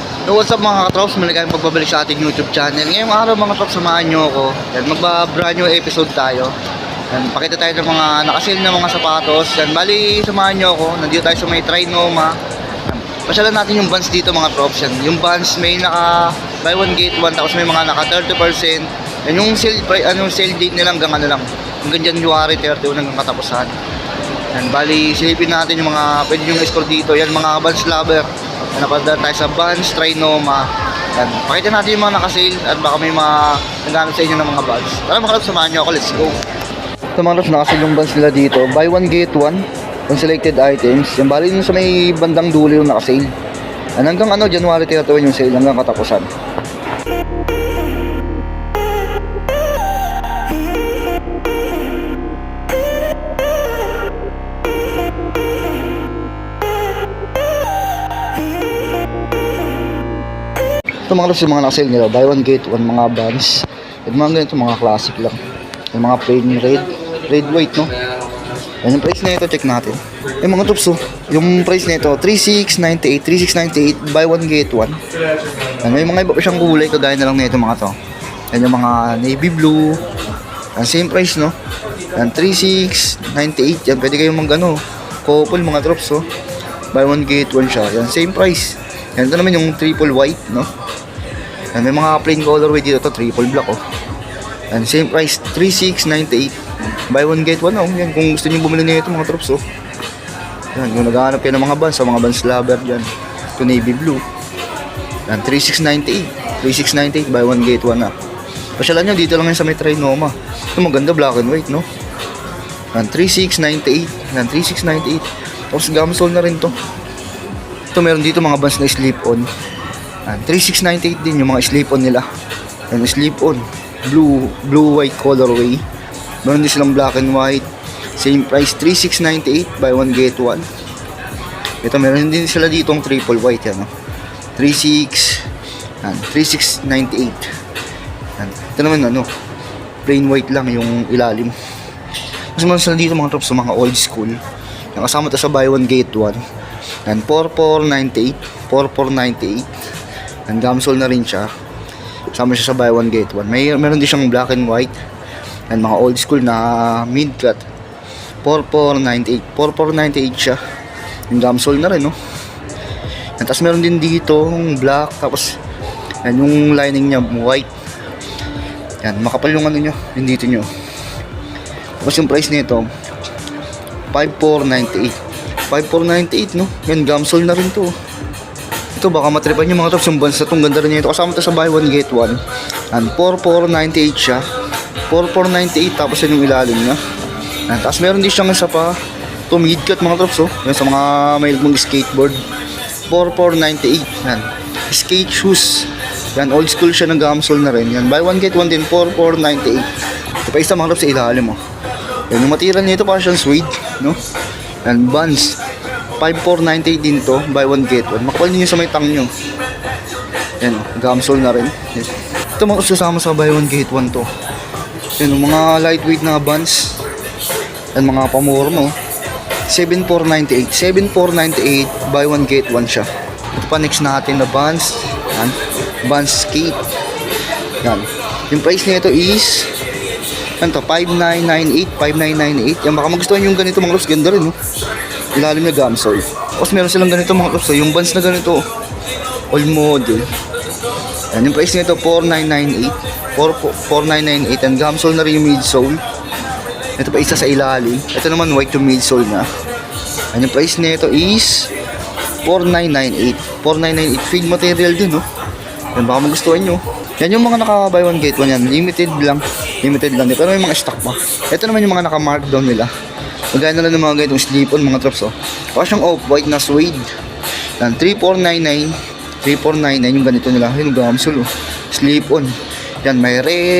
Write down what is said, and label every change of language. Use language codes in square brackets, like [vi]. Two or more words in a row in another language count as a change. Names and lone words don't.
[en] So what's up [tl] mga katrops, maligayang pagbabalik sa ating YouTube channel. Ngayong araw mga katrops, samahan nyo ako. Yan, magba- [en] brand new episode [tl] tayo. Yan, pakita tayo ng mga nakasil na mga sapatos. Yan, bali samahan nyo ako. Nandito tayo sa may Trinoma. Pasyalan natin yung Vans dito mga trops. Yan, yung Vans may naka [en] buy one get one, [tl] tapos may mga naka 30%. Yan, yung sale date nilang hanggang ano lang, hanggang January 31 hanggang katapusan. Yan, bali silipin natin yung mga pwede yung score dito. Yan, mga Vans lover. Napadala tayo sa Vans, Trinoma. Yan, pakita natin yung mga nakasale at baka may mga naghanap sa inyo ng mga Vans. Tara mga kalab, samahan nyo ako, [en] let's go. [tl] Ito mga kalab, nakasale yung Vans nila dito. [en] Buy one get one on selected items. [tl] Yan, bali yung sa may bandang dulo yung nakasale. Yan, hanggang ano, January 31 yung sale, hanggang katapusan. Ito mga kalabs yung mga nakasale nila, [en] buy one get one, [tl] mga Vans. At mga ganito, mga classic lang. Yung mga [en] plain red white, [tl] no? Yan yung price na ito, check natin. Yung mga tops, yung price na ito 3698, 3698, [en] buy one get one. [tl] Yan, may mga iba pa siyang kulay, kagaya na lang na ito mga to. Yan yung mga [en] navy blue. [tl] Yan, [en] same price, [tl] no? Yan, 3698. Yan, pwede kayong mag-ano, couple mga tops, [en] buy one get one [tl] siya. Yan, [en] same price. [tl] Yan, ito naman yung [en] triple white, [tl] no? Yan, may mga [en] plain colorway [tl] dito, [en] to triple black, and same price, 3698. Buy one get one, [tl] yan, kung gusto niyo bumili nito mga trops, yan, kung naghahanap kayo ng mga Vans, sa mga Vans lover dyan, ito [en] navy blue. [tl] Yan, 3698, 3698, [en] buy one get one, [tl] pasyalan nyo, dito lang yan sa may Trinoma. Ito maganda, [en] black and white, [tl] no? Yan, 3698, yan, 3698. Tapos gamsol na rin to. Ito meron dito mga Vans na slip-on. 3698 din yung mga slip-on nila. Yan, slip-on. [en] Blue white colorway. [tl] Meron din silang [en] black and white. Same price, 3698, buy one get one. [tl] Ito meron din sila dito ang [en] triple white, [tl] yan, 3698. Yan. Ito naman ano, [en] plain white [tl] lang yung ilalim. Mas meron sila dito mga trops sa mga [en] old school. [tl] Yung kasama to sa [en] buy one get one. [tl] Yan, 4498, 4498. Yan, gamsol na rin siya. Kasama siya sa [en] buy one get one. [tl] Meron din siyang [en] black and white. [tl] Yan, mga [en] old school [tl] na [en] mid cut. [tl] 4498, 4498 siya. Yung gamsol na rin, no? Yan, tapos meron din dito yung black. Tapos yan, yung lining niya white. Yan, makapal yung ano nyo, yung dito nyo. Tapos yung price nito 5498, 5498, no? Yan, gamsol na rin to. Ito, baka matripan yung mga tops, yung Vans na itong ganda rin ito. Kasama ito sa [en] buy one get one. [tl] And 4498 siya, 4498. Tapos yan yung ilalim niya. And tapos meron din siyang isa pa, ito [en] mid cut [tl] mga tops, yan sa mga may mag-skateboard. 4498. Yan, [en] skate shoes. [tl] Yan, [en] old school [tl] siya, ng gamsol na rin. Yan, [en] buy one get one din, 4498. [tl] Ito pa isa mga tops sa ilalim, Yan, yung material nito parang siyang suede, no? Yan, Vans 5498 din to, [en] buy one get one. [tl] Makapal niyo sa may tang nyo. Yan, gamsol na rin. Yan. Ito mga kasama sa [en] buy one get one [tl] to. Yan, mga lightweight na Vans. Yan, mga pamura mo. 7498, 7498, [en] buy one get one siya. [tl] Ito pa next natin na Vans. Yan, Vans skate. Yan, yung price nito is yan to, 5998, 5998. Yan, baka magustuhan yung ganito mga loves, ganda rin, no? Ilalim na gamsol. Tapos meron silang ganito mga loves, yung Vans na ganito, [en] old model. [tl] Yan, yung price nito 4998, 4998. And gamsol na rin yung midsole. Ito pa isa sa ilalim. Ito naman white yung midsole na. And yung price nito is 4998, 4998. [en] Feed material [tl] din, no? Yan, baka magustuhan nyo. Yan yung mga naka [en] buy one get one [tl] yan. Limited lang din. Pero may mga stock pa. Ito naman yung mga naka markdown nila. Magaya na lang ng mga ganitong slip-on mga trops, Baka siyang off-white na suede. Yan, 3499, 3499 yung ganito nila. Yung gamsol, slip-on. Yan, may red.